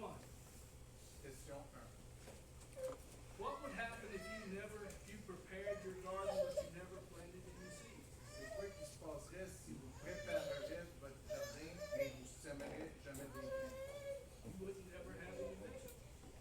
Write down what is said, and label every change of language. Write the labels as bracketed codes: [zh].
[en] What would happen if you prepared your garden but you never planted any seeds? [fr] C'est quoi qui se passerait si vous prépareriez votre jardin, mais vous sèmerez jamais des grains? [en] You wouldn't ever have any vegetables.